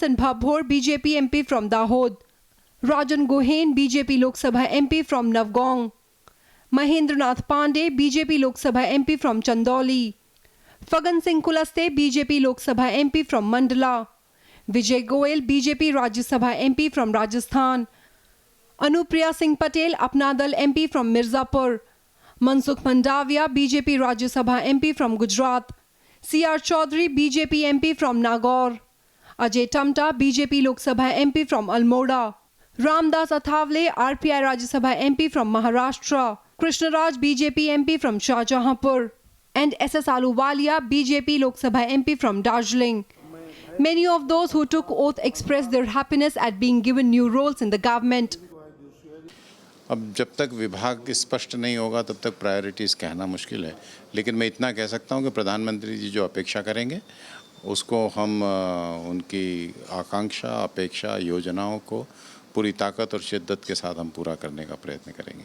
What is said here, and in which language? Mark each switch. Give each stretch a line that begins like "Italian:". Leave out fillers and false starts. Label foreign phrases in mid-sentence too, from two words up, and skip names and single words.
English: Singh Bhabhor, BJP MP from Dahod; Rajan Gohain, BJP Lok Sabha MP from Navgaon; Mahendra Nath Pandey, BJP Lok Sabha MP from Chandauli; Fagan Singh Kulaste, BJP Lok Sabha MP from Mandla; Vijay Goel, BJP Rajya Sabha MP from Rajasthan; Anupriya Singh Patel, Apna Dal MP from Mirzapur; Mansukh Mandavia, BJP Rajya Sabha MP from Gujarat; C.R. Chaudhary, BJP MP from Nagaur; Ajay Tamta, BJP Lok Sabha MP from Almora; Ramdas Athavale, RPI Rajya Sabha MP from Maharashtra; Krishnaraj, BJP MP from Shahjahanpur; and S.S. Ahluwalia, BJP Lok Sabha MP from Darjeeling. Many of those who took oath expressed their happiness at being given new roles in the government.
Hindi: अब जब तक विभाग स्पष्ट नहीं होगा तब तक प्रायोरिटीज़ कहना मुश्किल है, लेकिन मैं इतना कह सकता हूं कि प्रधानमंत्री जी जो अपेक्षा करेंगे उसको हम उनकी आकांक्षा, अपेक्षा, योजनाओं को पूरी ताकत और शिद्दत के साथ हम पूरा करने का प्रयत्न करेंगे।